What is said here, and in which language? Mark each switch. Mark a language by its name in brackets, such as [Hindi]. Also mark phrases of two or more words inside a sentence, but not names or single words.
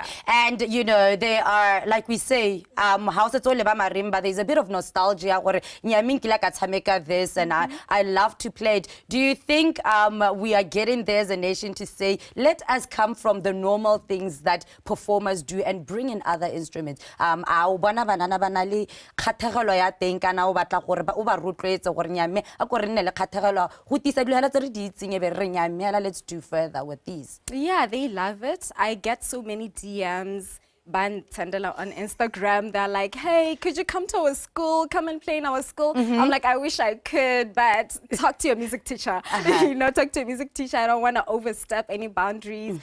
[English] And, they are, like we say, house it's all about marimba. There's a bit of nostalgia. This, and I love to play it. Do you think we are getting there as a nation to say, let us come from the normal things that performers do and bring in other instruments? [Tswana] Kgathegelo ya teng kana o batla gore o ba rotloetse gore nyame a go re nne le kgathegelo go tisa dilwana tse re di itseng e be re nyame [English] let's do further with these. Yeah, they love it. I get so many DMs. Ban Tendela on Instagram, they're like, hey, could you come to our school? Come and play in our school. I'm like, I wish I could, but talk to your music teacher. Talk to your music teacher. I don't want to overstep any boundaries.